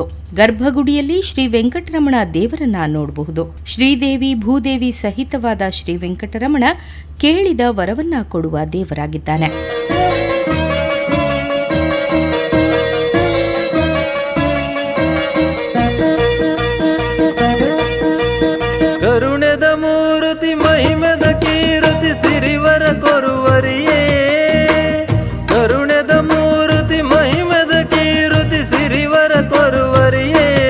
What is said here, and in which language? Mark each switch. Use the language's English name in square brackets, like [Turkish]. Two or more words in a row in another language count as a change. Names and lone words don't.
[Kannada] ಗರ್ಭಗುಡಿಯಲ್ಲಿ ಶ್ರೀ ವೆಂಕಟರಮಣ ದೇವರನ್ನ ನೋಡಬಹುದು. ಶ್ರೀದೇವಿ ಭೂದೇವಿ ಸಹಿತವಾದ ಶ್ರೀ ವೆಂಕಟರಮಣ ಕೇಳಿದ ವರವನ್ನ ಕೊಡುವ ದೇವರಾಗಿದ್ದಾನೆ. [Tulu] ಕರುಣೆದ ಮೂರ್ತಿ ಮಹಿಮೆದ ಕೀರ್ತಿ ಸಿರಿವರ ಕೊರುವರಿಯೇ ಕರುಣೆದ ಮೂರ್ತಿ ಮಹಿಮೆದ ಕೀರ್ತಿ ಸಿರಿವರ ಕೊರುವರಿಯೇ